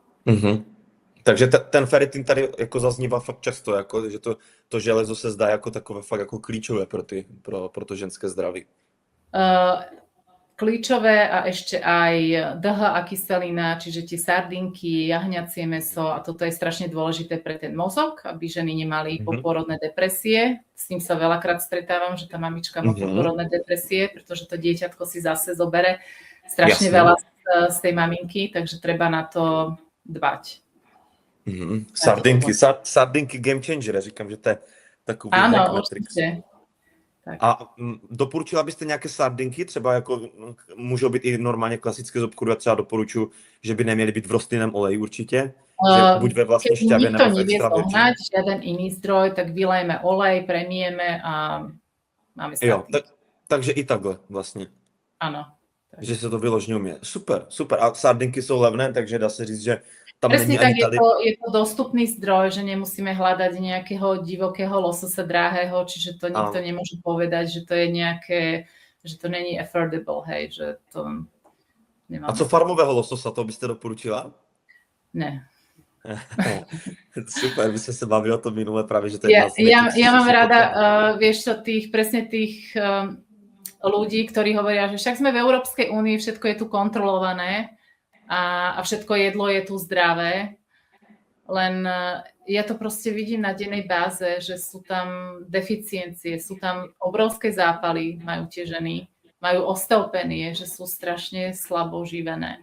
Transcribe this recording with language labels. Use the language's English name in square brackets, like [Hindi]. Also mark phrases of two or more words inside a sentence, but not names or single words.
[Czech] Mhm. Takže ten ferritin tady jako zaznívá fakt často, jako, že to železo se zdá jako takové fakt jako klíčové pro to ženské zdraví. [Slovak] Kľúčové a ešte aj DHA kyselina, čiže tie sardinky, jahňacie mäso a toto je strašne dôležité pre ten mozog, aby ženy nemali poporodné depresie. S tým sa veľakrát stretávam, že tá mamička má poporodné depresie, pretože to dieťatko si zase zobere strašne veľa z tej maminky, takže treba na to dbať. [English] Sardinky game changer, [Czech] říkám, že to je takový [English] hack Matrix. [Czech] Tak. A doporučila byste nějaké sardinky, třeba jako můžou být i normálně klasické z obchodu, já třeba doporučuji, že by neměly být v rostlinném oleji určitě, že buď ve vlastní šťavě nebo v [English] extra virgin. [Slovak] Keď žiaden iný zdroj, tak vylejeme olej, premieme a máme sardinky. [Czech] Jo, takže i takhle vlastně. Ano. Tak. Že se to vyložně umí. Super. A sardinky jsou levné, takže dá se říct, že tam [Slovak] presne [Czech] není tak, ani tady... [Slovak] je to dostupný zdroj, že nemusíme hľadať nejakého divokého lososa drahého, čiže to nikto nemôže povedať, že to je nejaké, že to není affordable, hej, že to nemám. [Czech] A co farmového lososa, to byste doporučila? Ne. Super, [Slovak] my sme sa bavili o tom minule práve, že to je ja mám rada, vieš čo, presne tých ľudí, ktorí hovoria, že však sme v Európskej únii, všetko je tu kontrolované, a všetko jedlo je tu zdravé, len ja to proste vidím na dennej báze, že sú tam deficiencie, sú tam obrovské zápaly, majú tie ženy, majú osteopenie, že sú strašne slabo živené.